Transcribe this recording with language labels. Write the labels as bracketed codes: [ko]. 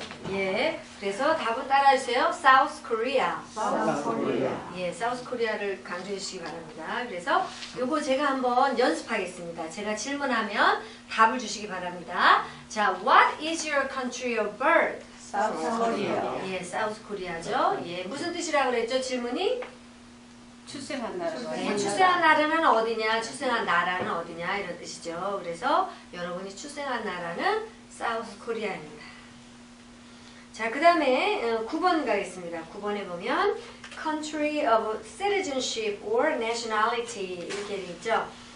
[ko] 예, 그래서 답은 따라해주세요. [en] South Korea. [ko] 예, South Korea를 강조해 주시기 바랍니다. 그래서 요거 제가 한번 연습하겠습니다. 제가 질문하면 답을 주시기 바랍니다. 자, [en] What is your country of birth? South Korea. [ko] 예, South Korea죠. 예, 무슨 뜻이라고 그랬죠? 질문이? 출생한 나라. 네, 출생한 나라는 어디냐, 출생한 나라는 어디냐 이런 뜻이죠. 그래서 여러분이 출생한 나라는 사우스 코리아입니다. 자, 그 다음에 9번 가겠습니다. 9번에 보면 [en] country of citizenship or nationality [ko] 이렇게 돼 있죠.